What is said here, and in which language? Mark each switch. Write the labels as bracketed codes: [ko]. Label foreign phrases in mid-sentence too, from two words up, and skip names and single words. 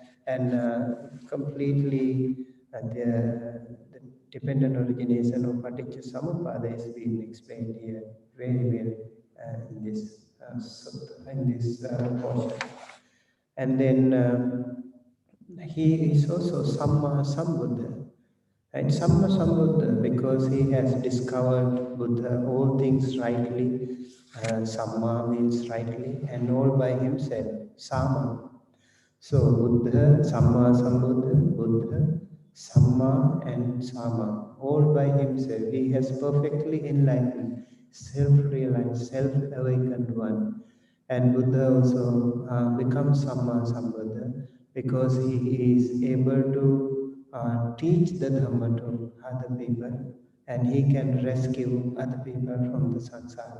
[en] And completely the dependent origination of [pi] Paticca Samuppada [en] is being explained here very well in this portion. And then he is also [pi] Samma Sambuddha. And Samma Sambuddha, [en] because he has discovered Buddha, all things rightly. Samma means rightly, and all by himself, Sama. [pi] So Buddha, Samma Sambuddha, Buddha, Samma and Sama, [en] all by himself. He has perfectly enlightened, self-realized, self-awakened one. And Buddha also becomes [pi] Samma Sambuddha [en] because he is able to teach the Dhamma to other people, and he can rescue other people from the samsara.